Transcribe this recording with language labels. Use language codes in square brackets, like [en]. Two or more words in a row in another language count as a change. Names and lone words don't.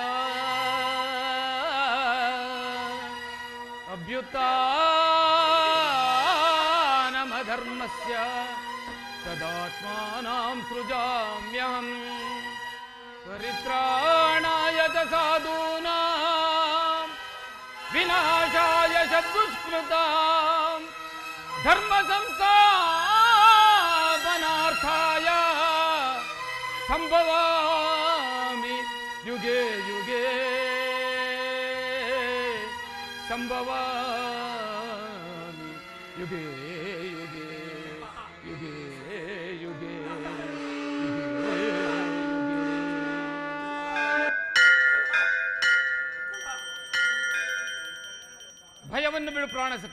[sa] ಅಭ್ಯುತ್ಥಾನಮಧರ್ಮಸ್ಯ ತದಾತ್ಮಾನಾಂ ಸೃಜಾಮ್ಯಹಂ ಪರಿತ್ರಾಣಾಯ ಚ ಸಾಧೂನಾಂ ವಿನಾಶಾಯ ದುಷ್ಕೃತಾಂ ಧರ್ಮ ಸಂಸ್ಥಾಪನಾರ್ಥಾಯ ಸಂಭವಾಮಿ ಯುಗೆ ಯುಗೆ ಸಂಭವಾಮಿ ಯುಗೆ ಯುಗೆ ಯುಗೆ ಯುಗೆ [kn] ಭಯವನ್ನು ಬಿಡು ಪ್ರಾಣಸಕ.